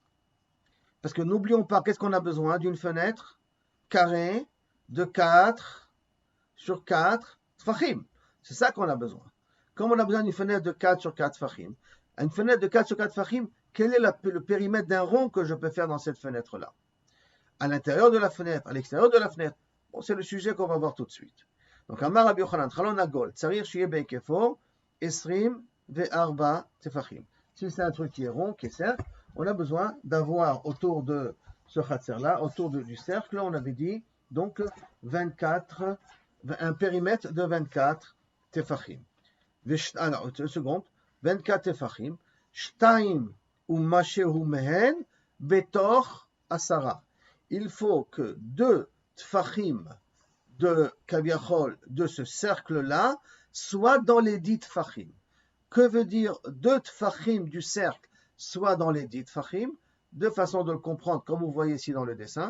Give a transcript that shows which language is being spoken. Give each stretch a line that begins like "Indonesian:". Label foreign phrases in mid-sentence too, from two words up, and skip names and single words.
French: Parce que n'oublions pas, qu'est-ce qu'on a besoin d'une fenêtre carrée de 4 sur 4 tfachim. C'est ça qu'on a besoin. Comme on a besoin d'une fenêtre de 4 sur 4 fachim, une fenêtre de 4 sur 4 fachim, quel est le périmètre d'un rond que je peux faire dans cette fenêtre-là? À l'intérieur de la fenêtre, à l'extérieur de la fenêtre? Bon, c'est le sujet qu'on va voir tout de suite. Donc,
Hebrew: אמר רבי יוחנן, חלון עגול, צריך שיהא בהקיפו, עשרים וארבעה טפחים.
French: Si c'est un truc qui est rond, qui est cercle, on a besoin d'avoir autour de ce khatser-là, autour du cercle, on avait dit, donc 24, un périmètre de 24 tefachim. Alors, une seconde,
Hebrew: 24 טפחים, שתיים ומשהו מהן, בתוך עשרה.
French: Il faut que 2 tefachim de kaviachol, de ce cercle-là, soient dans les 10 tefachim. Que veut dire 2 tefachim du cercle soient dans les 10 tefachim? Deux façons de le comprendre, comme vous voyez ici dans le dessin.